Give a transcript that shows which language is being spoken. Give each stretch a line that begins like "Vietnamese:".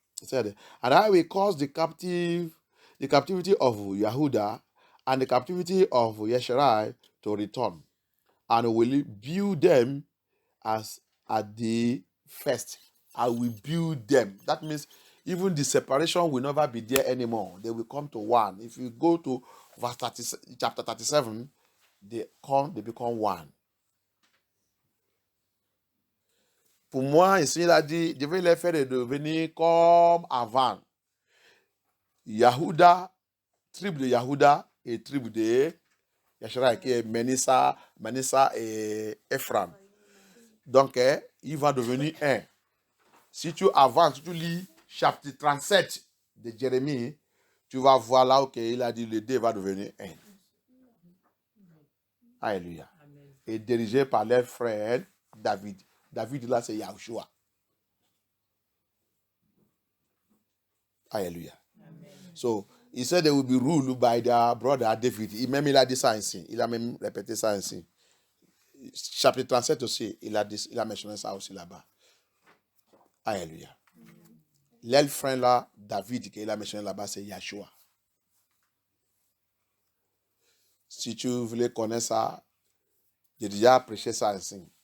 English: He said, and I will cause the captivity of Yahuda and the captivity of Yesharai to return, and will build them as at the first. I will build them. That means even the separation will never be there anymore. They will come to one. If you go to verse chapter 37, they become one.
French: Pour moi, ici, il a dit, je vais les faire devenir comme avant. Yahuda, tribu de Yahuda et tribu de Yashara, qui est Menissa et Ephraim. Donc, il va devenir un. Si tu avances, si tu lis chapitre 37 de Jérémie, tu vas voir là où il a dit le deux va devenir un. Alléluia. Et dirigé par leur frère David. David là, c'est Yahushua. Alléluia.
English: So, he said they will be ruled by their brother David.
French: Il a dit ça ainsi. Il a même répété ça ainsi. Chapitre 37 aussi, il a mentionné ça aussi là-bas. Alléluia. L'el frère là, David, qu'il a mentionné là-bas, c'est Yahshua. Si tu voulais connaître ça, j'ai déjà prêché ça ainsi.